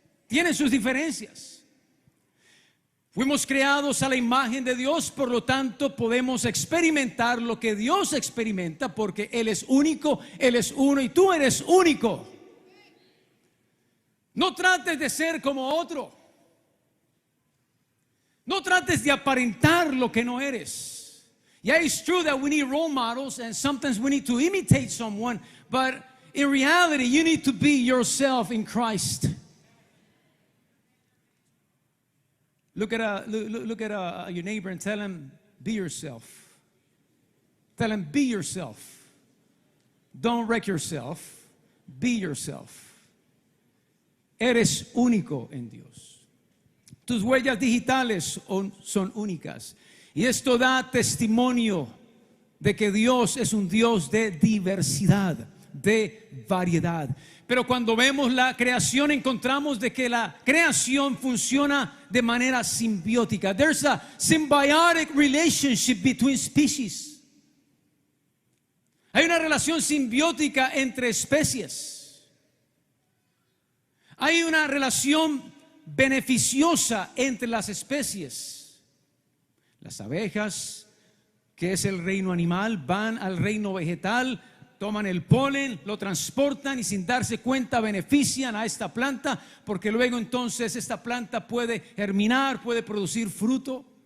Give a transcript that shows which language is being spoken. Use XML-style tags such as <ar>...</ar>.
<es>Tienen sus diferencias. Fuimos creados a la imagen de Dios, por lo tanto podemos experimentar lo que Dios experimenta, porque Él es único, Él es uno y tú eres único. No trates de ser como otro. No trates de aparentar lo que no eres.</es> <en>Yeah, it's true that we need role models and sometimes we need to imitate someone, but in reality you need to be yourself in Christ. Look at your neighbor and tell him, be yourself. Tell him, be yourself. Don't wreck yourself. Be yourself.</en> <es>Eres único en Dios. Tus huellas digitales son únicas. Y esto da testimonio de que Dios es un Dios de diversidad, de variedad. Pero cuando vemos la creación, encontramos de que la creación funciona de manera simbiótica.</es> <en>There's a symbiotic relationship between species.</en> <es>Hay una relación simbiótica entre especies. Hay una relación beneficiosa entre las especies. Las abejas, que es el reino animal, van al reino vegetal, toman el polen, lo transportan y sin darse cuenta benefician a esta planta, porque luego entonces esta planta puede germinar, puede producir fruto.</es>